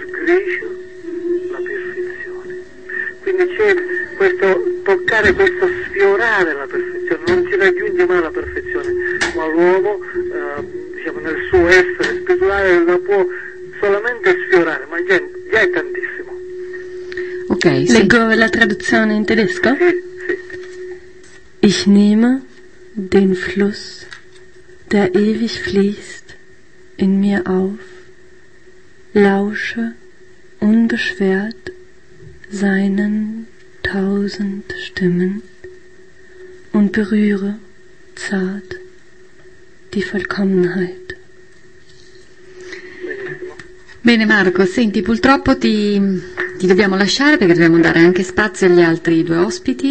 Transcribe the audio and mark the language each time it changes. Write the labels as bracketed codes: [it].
[it] Sgriscio la perfezione. Quindi c'è questo toccare, questo sfiorare la perfezione, non ci raggiunge mai la perfezione, ma l'uomo diciamo, nel suo essere spirituale la può solamente sfiorare, ma già è tantissimo. Ok, sì. Leggo la traduzione in tedesco? Sì. [de] Ich nehme den Fluss, der ewig fließt, in mir auf, lausche unbeschwert seinen tausend Stimmen und berühre zart die Vollkommenheit. [it] Bene Marco, senti, purtroppo ti dobbiamo lasciare perché dobbiamo dare anche spazio agli altri due ospiti.